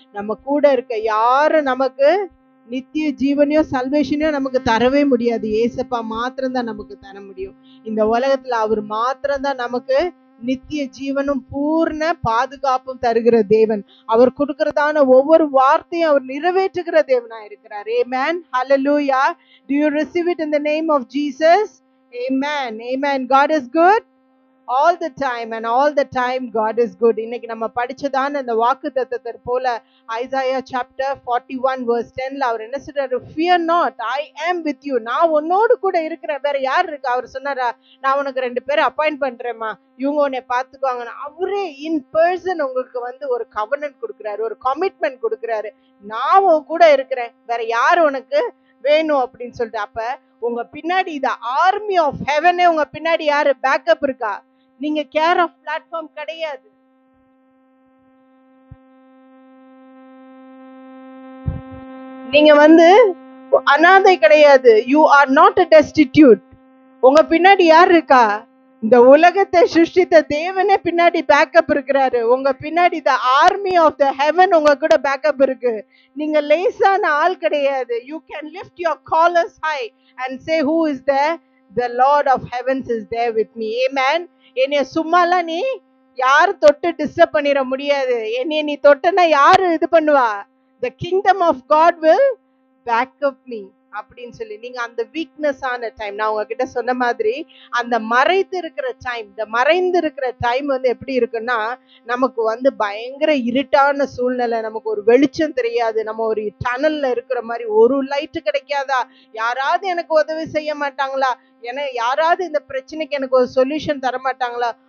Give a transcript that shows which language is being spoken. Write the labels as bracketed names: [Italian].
[Tamil] நம்ம கூட இருக்க யாரும் நமக்கு நித்திய ஜீவனையோ சல்வேஷனையோ நமக்கு தரவே முடியாது. ஏசப்பா மாத்திரம்தான் நமக்கு தர முடியும். இந்த உலகத்துல அவர் மாத்திரம்தான் நமக்கு நித்திய ஜீவனும் பூர்ண பாதுகாப்பும் தருகிற தேவன். அவர் கொடுக்கிறதான ஒவ்வொரு வார்த்தையும் அவர் நிறைவேற்றுகிற தேவனா இருக்கிறார். [English] Amen. Hallelujah. Do you receive it in the name of Jesus? Amen. Amen. God is good all the time, and all the time God is good. [Tamil] இன்னைக்கு நம்ம படிச்சதான அந்த வாக்குத்தத்தத்தை போல ஐசாயா chapter 41 verse 10ல அவர் என்ன சொல்றாரு, [English] fear not, I am with you. [Tamil] நான் உன்னோடு கூட இருக்கிறேன். வேற யார் இருக்கா? அவர் சொன்னாரா, நான் உனக்கு 2 பேரை அப்பாயிண்ட் பண்றேம்மா, இவங்க உன்னை பார்த்துக்குவாங்க. அவரே இன் பர்சன் உங்களுக்கு வந்து ஒரு கவர்னன்ட் கொடுக்குறாரு, ஒரு கமிட்மெண்ட் கொடுக்குறாரு. நான் உன் கூட இருக்கிறேன், வேற யார் உனக்கு வேணும் அப்படின்னு சொல்லிட்டு. அப்ப உங்க பின்னாடி இந்த ஆர்மி ஆஃப் ஹெவனே உங்க பின்னாடி யாரு, பேக்கப் இருக்கா? நீங்க கேர் ஆஃப் பிளாட்ஃபார்ம் கிடையாது. நீங்க வந்து அனாதை கிடையாது. [English] You are not a destitute. [Tamil] உங்க பின்னாடி யார் இருக்கா? இந்த உலகத்தை சிருஷ்டித்த தேவனே பின்னாடி பேக்கப் இருக்கிறாரு. உங்க பின்னாடி [English] the army of the heaven [Tamil] உங்க கூட பேக்கப் இருக்கு. நீங்க லேசான ஆள் கிடையாது. [English] You can lift your collars high and say, who is there? The Lord of heavens is there with me. Amen. [Tamil] என்னைய சும்மாலாம் நீ யாரு தொட்டு டிஸ்டர்ப் பண்ணிட முடியாது. என்னைய நீ தொட்டனா யாரு இது பண்ணுவா? [English] The kingdom of God will back up me. [Tamil] அப்படின்னு சொல்லி நீங்க அந்த வீக்னஸ் ஆன டைம், நான் உங்ககிட்ட சொன்ன மாதிரி அந்த மறைந்து இருக்கிற டைம், இந்த மறைந்து இருக்கிற டைம் வந்து எப்படி இருக்குன்னா, நமக்கு வந்து பயங்கர இருட்டான சூழ்நிலை, நமக்கு ஒரு வெளிச்சம் தெரியாது, நம்ம ஒரு டனல்ல இருக்கிற மாதிரி, ஒரு லைட்டு கிடைக்காதா, யாராவது எனக்கு உதவி செய்ய மாட்டாங்களா, யாராவது இந்த பிரச்சனைக்கு எனக்கு ஒரு சொல்யூஷன் தர மாட்டாங்களா?